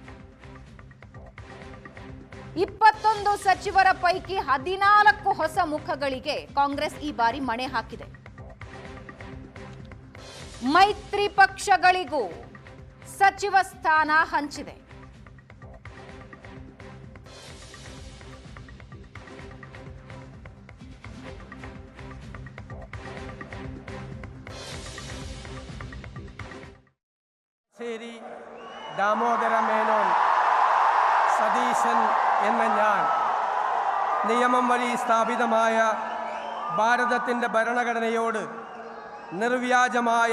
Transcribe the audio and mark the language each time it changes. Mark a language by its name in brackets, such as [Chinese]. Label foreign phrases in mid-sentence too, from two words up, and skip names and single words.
[Kannada] 21 ಸಚಿವರ ಪೈಕಿ 14 ಹೊಸ ಮುಖಗಳಿಗೆ ಕಾಂಗ್ರೆಸ್ ಈ ಬಾರಿ ಮಣೆ ಹಾಕಿದೆ. ಮೈತ್ರಿ ಪಕ್ಷಗಳಿಗೂ ಸಚಿವ ಸ್ಥಾನ ಹಂಚಿದೆ. [Malayalam] ശരി ദാമോദര മേനോൻ സതീശൻ എന്ന ഞാൻ നിയമം വഴി സ്ഥാപിതമായ ഭാരതത്തിൻ്റെ ഭരണഘടനയോട് നിർവ്യാജമായ